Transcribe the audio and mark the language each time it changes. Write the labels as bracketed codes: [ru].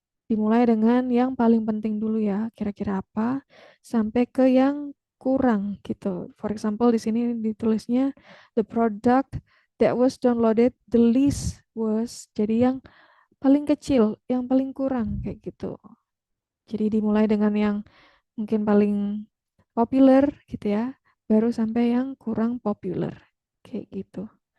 [id] Dimulai dengan yang paling penting dulu ya, kira-kira apa, sampai ke yang kurang gitu. [en] For example, [id] di sini ditulisnya [en] the product that was downloaded the least was. [id] Jadi yang paling kecil, yang paling kurang kayak gitu. Jadi dimulai dengan yang mungkin paling popular gitu ya, baru sampai yang kurang popular kayak gitu.